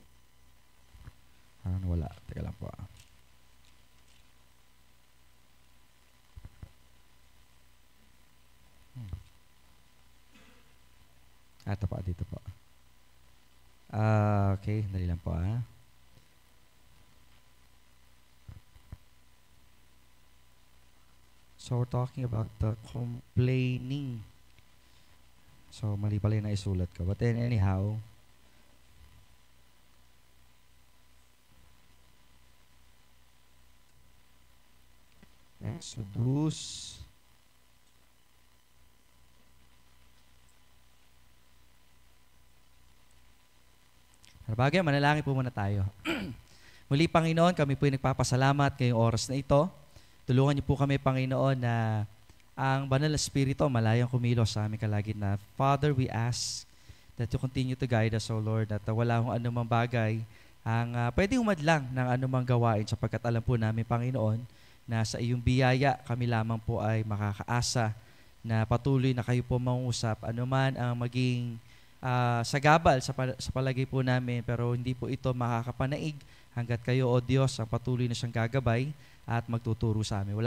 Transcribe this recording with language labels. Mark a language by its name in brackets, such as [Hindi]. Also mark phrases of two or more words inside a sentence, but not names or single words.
[Filipino] Wala. Teka lang po. Ito po, dito po. Okay, dali lang po . [English] So, we're talking about the complaining. [Filipino] So, mali pala yung naisulat ko. [English] But then, anyhow, Exodus. [Filipino] Bagay, manalangin po muna tayo. Muli, Panginoon, kami po ay nagpapasalamat ngayong oras na ito. Tulungan niyo po kami, Panginoon, na ang Banal na Espiritu malayang kumilos sa aming kalagitnaan. [English] Father, we ask that you continue to guide us, O Lord, [Filipino] at wala akong anumang bagay ang pwedeng umadlang ng anumang gawain sapagkat alam po namin, Panginoon, na sa iyong biyaya kami lamang po ay makakaasa na patuloy na kayo po mangusap anuman ang maging sagabal sa palagay po namin, pero hindi po ito makakapanaig hanggat kayo, O Diyos, ang patuloy na siyang gagabay at magtuturo sa amin.